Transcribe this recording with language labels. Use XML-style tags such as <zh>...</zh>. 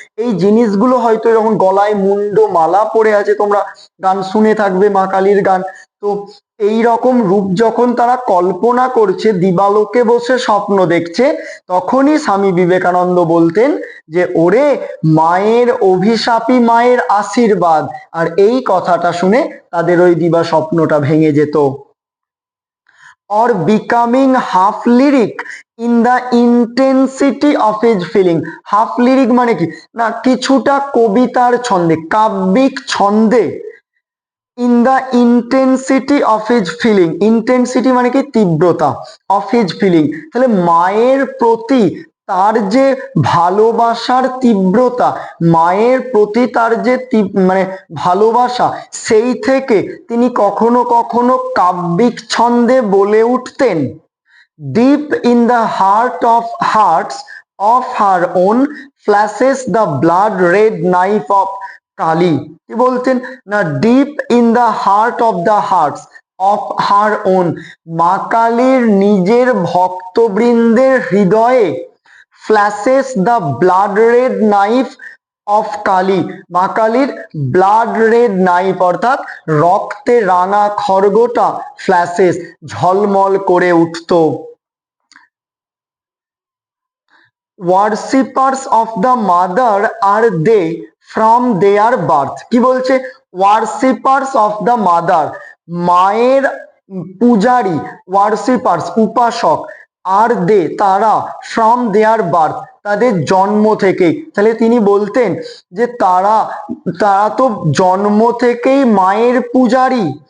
<bn>এই জিনিসগুলো হয়তো যখন গলায় মুন্ড মালা পরে আছে, তোমরা গান শুনে থাকবে মা কালীর গান, তো এই রকম রূপ যখন তারা কল্পনা করছে, দিবালোকে বসে স্বপ্ন দেখছে, তখনই স্বামী বিবেকানন্দ বলতেন যে ওরে মায়ের অভিশাপই মায়ের আশীর্বাদ। আর এই কথাটা শুনে তাদের ওই দিবা স্বপ্নটা ভেঙে যেত।</bn> <en>or becoming half lyric in the intensity of his feeling.</en> <bn>half lyric মানে কি না? কিছুটা কবিতার ছন্দে, কাব্যিক ছন্দে।</bn> <en>in the intensity of his feeling, intensity</en> <bn>মানে কি?</bn> <en>তীব্রতা, of his feeling।</en> <bn>তাহলে মায়ের প্রতি তার যে ভালোবাসার তীব্রতা, মায়ের প্রতি তার যে মানে ভালোবাসা, সেই থেকে তিনি কখনো কখনো কাব্যিক ছন্দে বলে উঠতেন,</bn> <en>deep in the heart of hearts of her own flashes the blood red knife of Kali.</en> <bn>কি বলতেন না?</bn> <en>deep in the heart of the hearts of her own,</en> <bn>মা কালীর নিজের ভক্তবৃন্দের হৃদয়ে</bn> <en>flashes the blood red knife of Kali,</en> <bn>মা কালীর blood red knife অর্থাৎ রক্তে রাঙা খড়গটা ফ্ল্যাশেস, ঝলমল করে উঠত।</bn> <en>worshippers of the mother are they from their birth।</en> <bn>কি বলছে?</bn> <en>worshippers of the mother,</en> <bn>মায়ের পূজারী, worshippers উপাসক, আর দে তারা,</bn> <en>from their birth</en> <bn>তাদের জন্ম থেকে। তাহলে তিনি বলতেন যে তারা তো জন্ম থেকেই মায়ের পূজারী।</bn>